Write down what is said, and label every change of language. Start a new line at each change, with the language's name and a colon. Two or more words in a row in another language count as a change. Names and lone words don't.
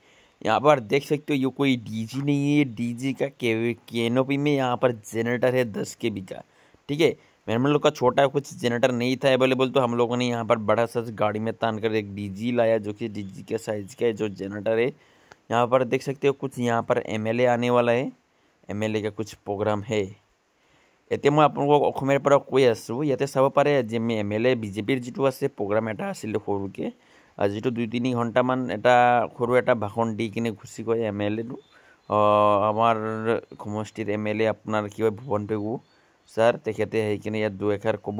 Hindi: यहाँ पर देख सकते हो ये कोई डीजी नहीं है, डीजी का कैनोपी में यहाँ पर जनरेटर है 10 kV का। ठीक है, हम लोग का छोटा कुछ जनरेटर नहीं था अवेलेबल, तो हम लोगों ने यहाँ पर बड़ा सा गाड़ी में तान कर एक डीजी लाया जो कि डीजी के साइज का है जो जनरेटर है। यहाँ पर देख सकते हो कुछ यहाँ पर एमएलए आने वाला है, एमएलए का कुछ प्रोग्राम है।
Assamese: এতিয়া मैं আপোনালোকক অসমেৰ পৰা কৈ আছোঁ, ইয়াতে চাব পাৰে যে আমি এমএলএ বিজেপিৰ যিটো আছে প্ৰগ্ৰাম এটা আছিলে সৰুকৈ, যিটো 2-3 ঘণ্টামান এটা সৰু এটা ভাষণ দি কিনে গুচি গৈ এমএলএটো আমাৰ সমষ্টিৰ এমএলএ আপোনাৰ কি হয় ভুৱন পেগু স্যার, তেখেতে সেইখিনি ইয়াত 2-1 ক'ব।